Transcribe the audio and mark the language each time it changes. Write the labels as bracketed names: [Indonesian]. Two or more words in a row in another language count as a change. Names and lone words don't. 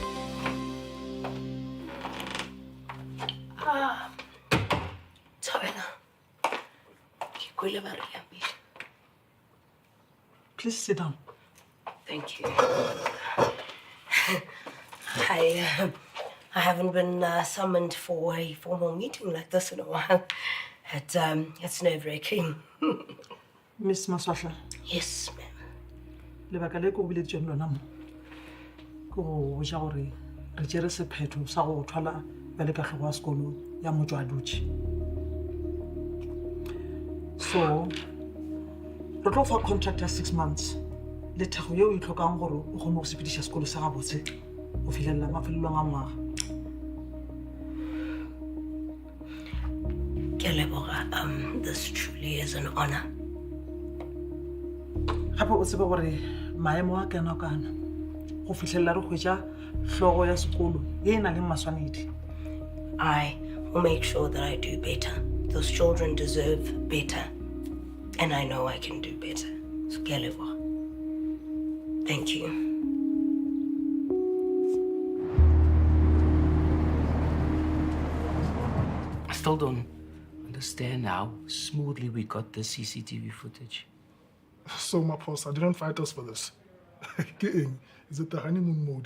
[English] Please sit down. Thank you. I haven't been summoned for a formal meeting like this in a while. It's nerve-wracking. Miss Maswahla. Yes, ma'am. [Northern Sotho] Lebaka le ko bile tšeng lona mo ko go ja gore re tšere sephetho sa go thola bjale ka tlhogo ya sekolo ya motho a dutše. So re tlo fa contract ya [English] 6 months [Northern Sotho] le thego yeo e tlhokang gore o kgone go sepediša sekolo sa gabotse go fitlhelela mafelelong a ngwaga. Ke a leboga. [English] This truly is an honor. [Northern Sotho] Gape o tsebe gore maemo a kana go fitlhelela re hwetša hlogo ya sekolo e na le maswanedi. [English] I will make sure that I do better. Those children deserve better. And I know I can do better. [Northern Sotho] So ke a leboga. [English] Thank you. I still don't understand how smoothly we got the CCTV footage. So, Mapos, I didn't fight us for this. Is it the honeymoon mode?